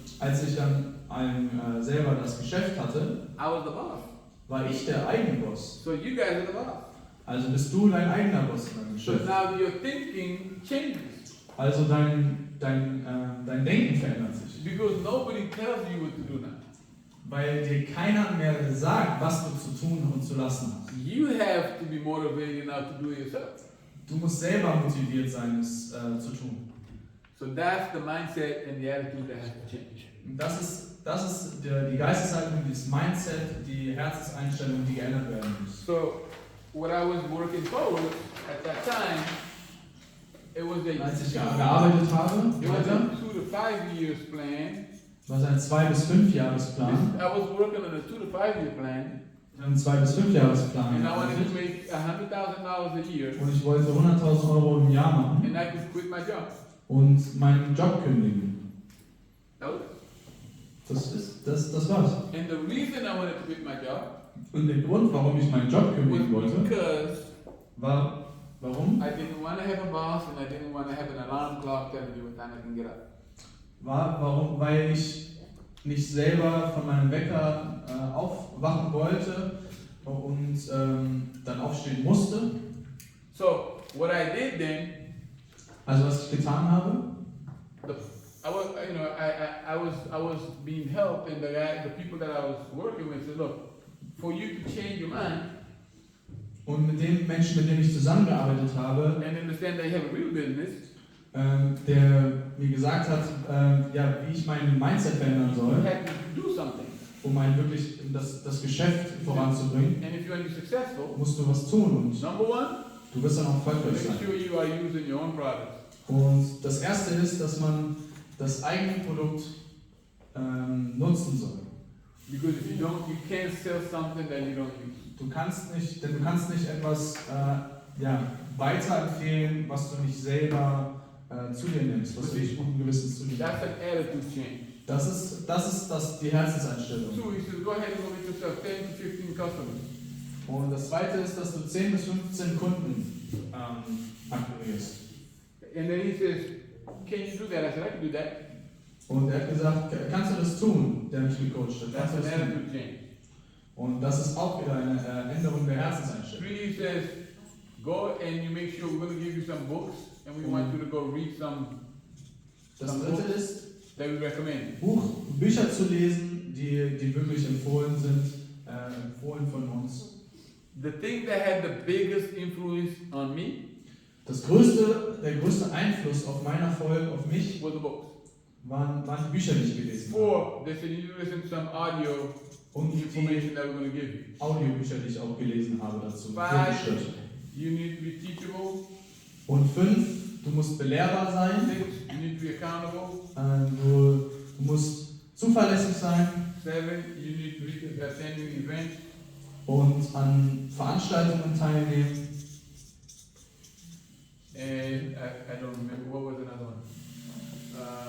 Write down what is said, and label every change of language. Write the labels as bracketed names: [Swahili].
[German] Als ich dann selber das Geschäft hatte, [English] I was the boss. [German] war ich der Eigenboss. [English] So you guys are the boss. [German] Also bist du dein eigener Boss in deinem [English] So [German] Geschäft. [English] now your thinking changes. [German] Also dein Denken verändert sich. [English] Because nobody tells you what to do now. [German] Weil dir keiner mehr sagt, was du zu tun und zu lassen hast. [English] You have to be motivated now to do it yourself. [German] Du musst selber motiviert sein, es zu tun. [English] So that's the mindset and the attitude that has to change. [German] Und das ist die Geisteshaltung, das Mindset, die Herzenseinstellung, die geändert werden muss. [English] So what I was working forward at that time, it was [German] Als ich gearbeitet habe, [English] it was [German] weiter, [English] a 2 to 5 years plan. [German] war es ein 2- bis 5-Jahresplan. [English] I was working on a 2 to 5 year plan, [German] Einen 2- bis 5-Jahresplan. [English] and I wanted to make $100,000 a year, [German] Und ich wollte 100.000 Euro im Jahr machen [English] and I could quit my job. [German] und meinen Job kündigen. [English] That was it. [German] Das war's. [English] And the reason I wanted to quit my job [German] Und der Grund, warum ich meinen Job kündigen [English] was [German] wollte, [English] because [German] war, warum? [English] I didn't want to have a boss, and I didn't want to have an alarm clock telling me what time I can get up. [German] Weil ich nicht selber von meinem Wecker aufwachen wollte und dann aufstehen musste. [English] So what I did then, [German] Also was ich getan habe, [English] I was being helped, and the people that I was working with said, look, for you to change your mind [German] und mit den Menschen, mit denen ich zusammengearbeitet habe, [English] and understand that you have a real business, [German] der mir gesagt hat, wie ich mein Mindset verändern [English] you [German] soll, [English] have to do something. [German] um wirklich das Geschäft voranzubringen, [English] And if you want to be successful, [German] musst du was tun und [English] number one, [German] du wirst dann auch erfolgreich sein. [English] make sure you are using your own products. [German] Und das erste ist, dass man das eigene Produkt nutzen soll. [English] Because if you don't, you can't sell something that you don't use. [German] Du kannst nicht etwas weiterempfehlen, was du nicht selber zu dir nimmst, was du nicht guten Gewissens zu dir [English] That's [German] nimmst. [English] an attitude change. [German] Das ist die Herzenseinstellung. [English] Two, he says, go ahead and go get yourself 10 to 15 customers. [German] Und das zweite ist, dass du 10 bis 15 Kunden akquirierst. [English] And then he says, can you do that? I said, I can do that. [German] Und er hat gesagt, kannst du das tun, der mich gecoacht hat? [English] That's [German] Kannst du [English] an [German] das tun? [English] attitude change. [German] Und das ist auch wieder eine Änderung der Herzenseinstellung. [English] Three, he says, go and you make sure we're going to give you some books, and we want you to go read some [German] Das dritte ist, [English] that we recommend. [German] Bücher zu lesen, die wirklich empfohlen sind, empfohlen von uns. [English] The thing that had the biggest influence on me [German] Der größte Einfluss auf meinen Erfolg, auf mich, [English] was the books. [German] waren die Bücher, die ich gelesen habe. [English] Four, they said you need to listen to some audio [German] Und die [English] information that we're going to give you. [German] Audiobücher, die ich auch gelesen habe dazu. [English] 5, you need to be teachable. [German] Und 5, du musst belehrbar sein. [English] 6, you need to be accountable. [German] Du musst zuverlässig sein [English] 7, you need to be attending events. [German] und an Veranstaltungen teilnehmen. [English] And I don't remember, what was another one?